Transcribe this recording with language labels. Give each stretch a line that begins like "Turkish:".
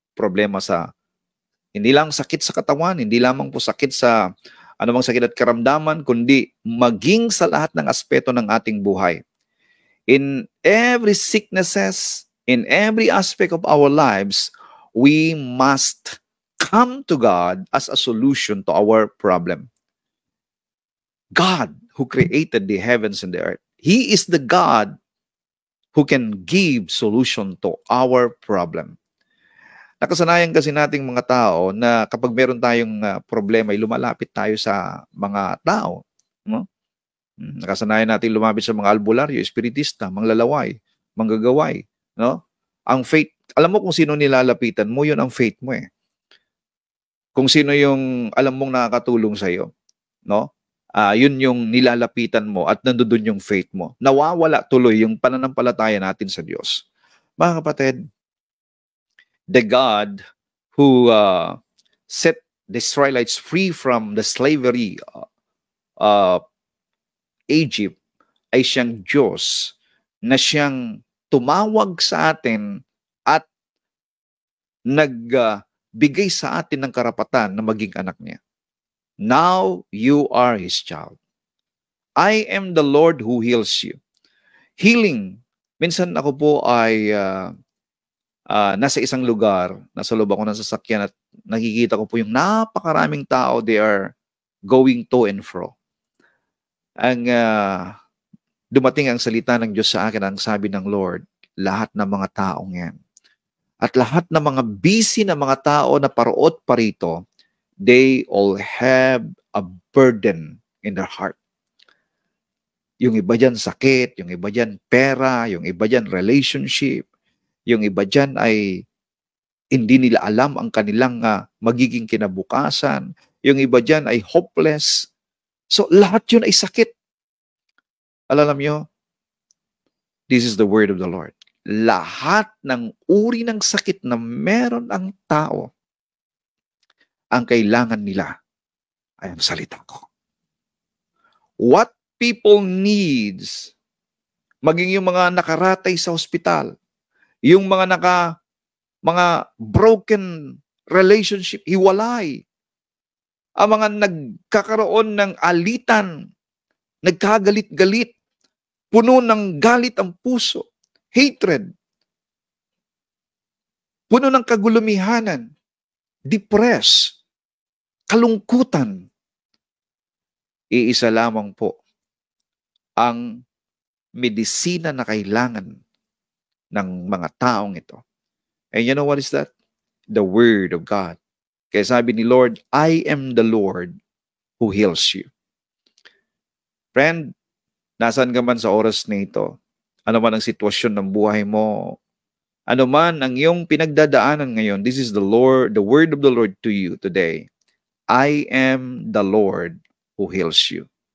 Filipino: Problema sa, hindi lang sakit sa katawan, hindi lamang po sakit sa anumang sakit at karamdaman, kundi maging sa lahat ng aspeto ng ating buhay.
English: In every sicknesses, in every aspect of our lives, we must come to God as a solution to our problem. God who created the heavens and the earth, He is the God who can give solution to our problem.
Filipino: Nakasanayan kasi nating mga tao na kapag meron tayong problema, ay lumalapit tayo sa mga tao. No? Nakasanayan natin lumapit sa mga albularyo, espiritista, manglalaway, manggagaway. No? Ang faith, alam mo kung sino nilalapitan mo, yun ang faith mo eh. Kung sino yung alam mong nakakatulong sa'yo. No? Yun yung nilalapitan mo at nandoon yung faith mo. Nawawala tuloy yung pananampalataya natin sa Diyos. Mga kapatid,
English: the God who set the Israelites free from the slavery Egypt
Filipino: ay siyang Diyos na siyang tumawag sa atin at nagbigay sa atin ng karapatan na maging anak niya.
English: Now you are His child. I am the Lord who heals you.
Filipino: Healing. Minsan ako po ay nasa isang lugar, nasa loob ako ng sasakyan at nakikita ko po yung napakaraming tao,
English: they are going to and fro.
Filipino: Ang dumating ang salita ng Diyos sa akin, ang sabi ng Lord, lahat ng mga taong yan. At lahat ng mga busy na mga tao na paroot parito,
English: they all have a burden in their heart.
Filipino: Yung iba dyan sakit, yung iba dyan pera, yung iba dyan relationship, yung iba dyan ay hindi nila alam ang kanilang magiging kinabukasan, yung iba dyan ay hopeless. So lahat yun ay sakit. Alam nyo,
English: this is the word of the Lord.
Filipino: Lahat ng uri ng sakit na meron ang tao, ang kailangan nila ay ang salita ko.
English: What people needs,
Filipino: maging yung mga nakaratay sa ospital, yung mga broken relationship, hiwalay, ang mga nagkakaroon ng alitan, nagkagalit-galit, puno ng galit ang puso, hatred, puno ng kagulumihanan, depressed, kalungkutan. Iisa lamang po ang medisina na kailangan ng mga taong ito.
English: And you know what is that? The Word of God.
Filipino: Kaya sabi ni
English: Lord, I am the Lord who heals you.
Filipino: Friend, nasaan ka man sa oras na ito? Ano man ang sitwasyon ng buhay mo? Ano man ang iyong pinagdadaanan ngayon?
English: This is the Lord, the word of the Lord to you today. I am the Lord who heals you.